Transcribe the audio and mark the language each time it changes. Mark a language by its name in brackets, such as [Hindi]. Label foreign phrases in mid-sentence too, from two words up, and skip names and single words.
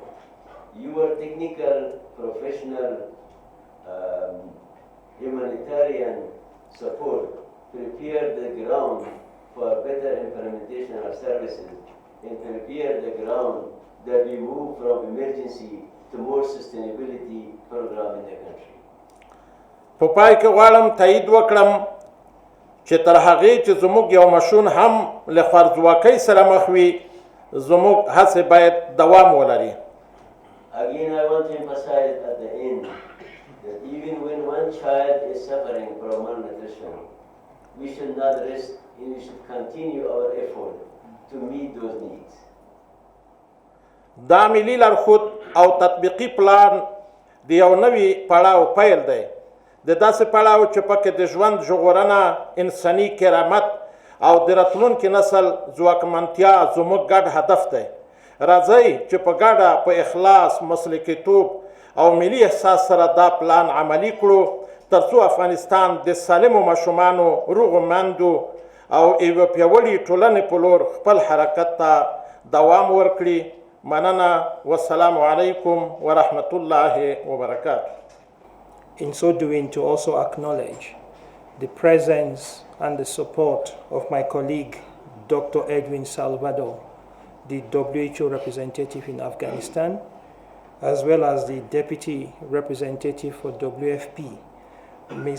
[English] Your technical, professional, humanitarian support prepare the ground for better implementation of services and prepare the ground that we move from emergency to more sustainability program in the country. [Pashto] په پای کې غواړم تایید وکړم چې تر هغې چې زموږ یو مشون هم له خوارځواکۍ سره مخ وي، زموږ هڅې باید دوام ولري. Again, I want to emphasize at the end that even when one child is suffering from malnutrition, we should not rest and we should continue our effort to meet those needs. دا ملي لارښود او تطبیقي پلان د یو نوي پړاو پیل دی، د داسې پړاو چې پکې د ژوند ژغورنه، انساني کرامت او د راتلونکي نسل ځواکمنتیا زموږ ګډ هدف دی. راځئ چې په ګډه په اخلاص، مسلکیتوب او ملي احساس سره دا پلان عملي کړو تر څو افغانستان د سالمو ماشومانو، روغو میندو او یوه پیاوړې ټولنې په لور خپل حرکت ته دوام ورکړي. مننه. [Arabic] والسلام علیکم ورحمة الله وبرکاته. [English] In so doing, to also acknowledge the presence and the support of my colleague, Dr. Edwin Salvador, the WHO representative in Afghanistan, as well as the deputy representative for WFP, Ms.